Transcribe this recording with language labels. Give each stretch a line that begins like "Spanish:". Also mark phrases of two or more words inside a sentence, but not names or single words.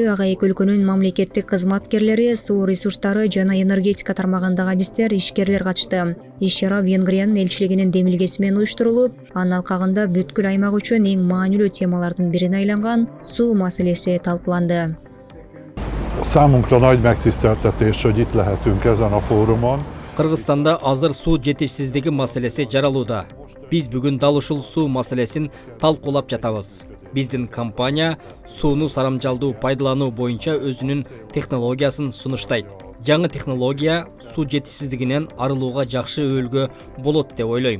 Kyrgyz: Ага эки өлкөнүн мамлекеттик кызматкерлери, суу ресурстары жана энергетика тармагындагы адистер, ишкерлер катышты. Иш-чара Венгриянын элчилигинин демилгеси менен уюштурулуп, анын алкагында бүткүл аймак үчүн эң маанилүү темалардын бирине айланган суу маселеси талкууланды.
Hungarian: Számunkra nagy megtiszteltetés, hogy itt lehetünk ezen a fórumon.
Kyrgyz: Кыргызстанда азыр суу жетишсиздиги маселеси жаралууда. Биз бүгүн дал ушул суу маселесин талкуулап жатабыз. Биздин компания сууну сарамжалдуу пайдалануу боюнча өзүнүн технологиясын сунуштайт. Жаңы технология суу жетишсиздигинен арылууга жакшы өбөлгө болот деп ойлойм.